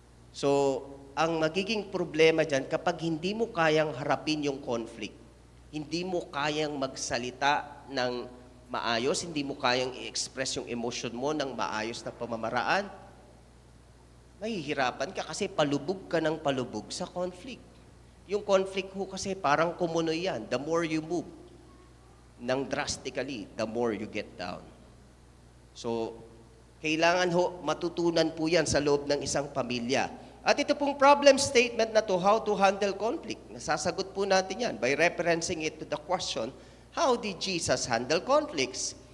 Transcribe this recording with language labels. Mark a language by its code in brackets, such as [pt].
[tl] So, ang magiging problema dyan, kapag hindi mo kayang harapin yung conflict, hindi mo kayang magsalita ng maayos, hindi mo kayang i-express yung emotion mo ng maayos na pamamaraan, mahihirapan ka kasi palubog ka ng palubog sa conflict. Yung conflict ho kasi parang kumunoy yan. [en] The more you move nang drastically, the more you get down. [tl] So, kailangan ho matutunan po yan sa loob ng isang pamilya. At ito pong [en] problem statement [tl] na to, [en] how to handle conflict, [tl] nasasagot po natin yan [en] by referencing it to the question, how did Jesus handle conflicts?